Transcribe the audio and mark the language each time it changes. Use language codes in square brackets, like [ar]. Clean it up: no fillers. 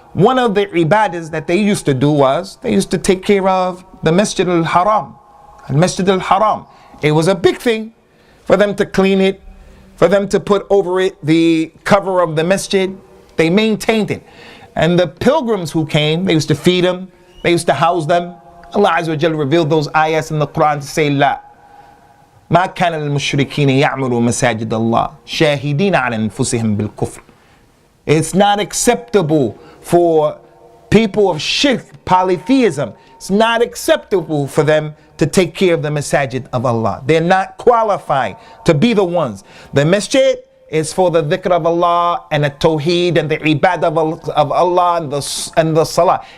[en] One of the ibadahs that they used to do was, they used to take care of the Masjid al-Haram. Al-Masjid al-Haram. It was a big thing for them to clean it, for them to put over it the cover of the masjid. They maintained it. And the pilgrims who came, they used to feed them, they used to house them. Allah Azza wa Jalla revealed those ayahs in the Quran to say, La. [ar] ما كان للمشركين يعملوا مساجد الله شاهدين على أنفسهم بالكفر. [en] It's not acceptable for people of shirk, polytheism. It's not acceptable for them to take care of the masajid of Allah. They're not qualified to be the ones. The masjid is for the dhikr of Allah and the tawheed and the ibadah of Allah and the salah.